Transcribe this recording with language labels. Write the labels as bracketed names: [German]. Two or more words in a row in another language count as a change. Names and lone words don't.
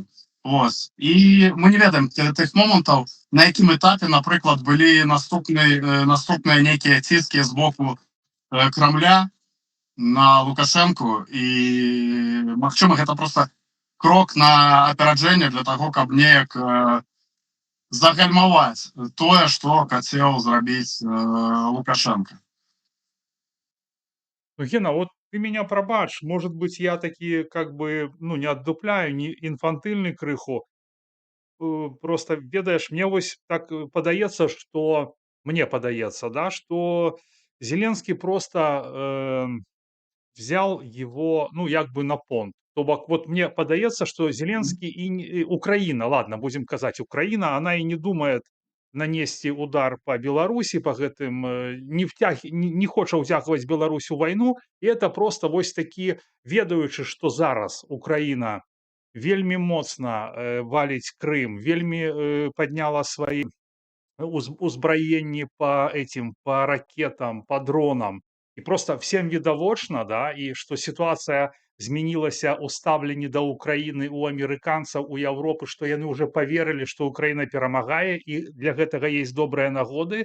[Belarusian] І мы не ведаем тых момантаў, на якім этапе, напрыклад, былі наступныя нейкія ціскі з боку Крамля на Лукашенку, і, магчыма, гэта просто крок на апераджэнне для таго, каб неяк загальмаваць тое, што хацеў зрабіць Лукашенко. [Russian] Ну, Гена, вот ты меня пробачь, может быть, я таки как бы, ну, не отдупляю, не инфантильный крыху. Просто, ведаешь, мне вот так подаецца, что, мне подаецца, да, что Зеленский просто взял его, ну, як бы на понт. То бок, вот мне подаецца, что Зеленский и Украина, ладно, будем казаць, Украина, она и не думает нанесці удар по [Belarusian] Беларусі, по гэтым не хоча ўцягваць Беларусь у вайну, і это просто вось такі, ведаючы, што зараз Украина вельмі моцна валіць Крым, вельмі падняла сваі узбраенні по ракетам, по дронам, і просто всем відавочна, да, і што сітуацыя змянілася ў стаўленні да Украіны у амерыканцаў, у Европы, што яны ўжо поверылі, што Украіна перамагае, і для гэтага есть добрыя нагоды.